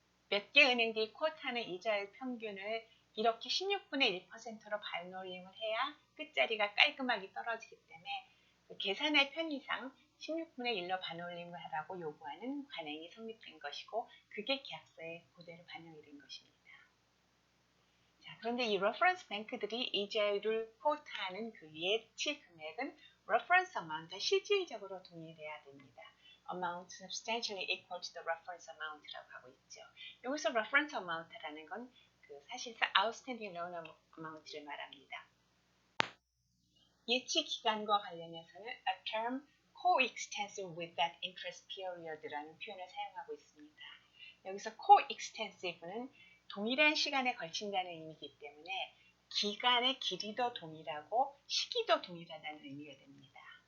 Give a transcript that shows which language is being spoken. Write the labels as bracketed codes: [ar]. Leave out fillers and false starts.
[ko] 몇 개 은행들이 쿼트하는 이자율 평균을 이렇게 16분의 1%로 반올림을 해야 끝자리가 깔끔하게 떨어지기 때문에 계산의 편의상 16분의 1로 반올림을 하라고 요구하는 관행이 성립된 것이고 그게 계약서에 그대로 반영이 된 것입니다. 자, 그런데 이 레퍼런스 뱅크들이 이자율을 쿼트하는 그 예치 금액은 reference amount과 실질적으로 동일해야 됩니다. [en] amount substantially equal to the reference amount [ko] 라고 하고 있죠. 여기서 reference amount라는 건 사실상 outstanding loan amount를 말합니다. 예치 기간과 관련해서는 [en] a term coextensive with that interest period [ko] 라는 표현을 사용하고 있습니다. 여기서 coextensive는 동일한 시간에 걸친다는 의미이기 때문에 기간의 길이도 동일하고 시기도 동일하다는 의미가 됩니다.